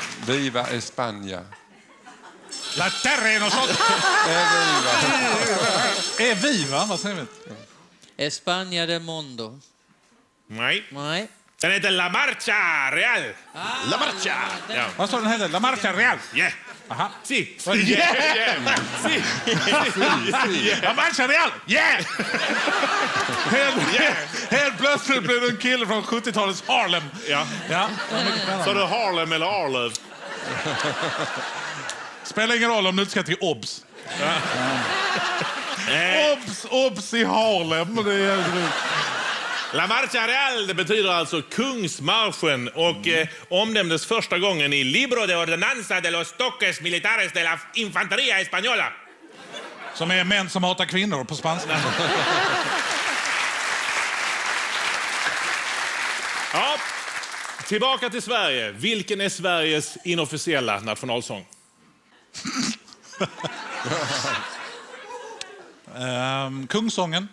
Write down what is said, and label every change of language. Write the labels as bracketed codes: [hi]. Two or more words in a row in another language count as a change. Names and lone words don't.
[es] Viva España. [sv] La terreno sånt. Är vi, va? Vad säger vi? [es] España del Mondo. [sv] nej. Nej. Den heter La Marcha Real. La Marcha! Ja. Vad sa den heter? La Marcha Real. Yeah. Aha. Si. Yeah. La Marcha Real. Yeah! Helt plötsligt blev det en kille från 70-talets Harlem. Ja. Ja. Så du Harlem eller Arlöv? Spelar ingen roll om du inte ska till Obs. Obs i Harlem. Det är jävligt roligt. La Marcha Real, det betyder alltså Kungsmarschen och omnämndes första gången i Libro de Ordenanza de los Toques Militares de la Infanteria Española. Som är män som hatar kvinnor på spanska. Ja. Tillbaka till Sverige. Vilken är Sveriges inofficiella nationalsång? Kungsången?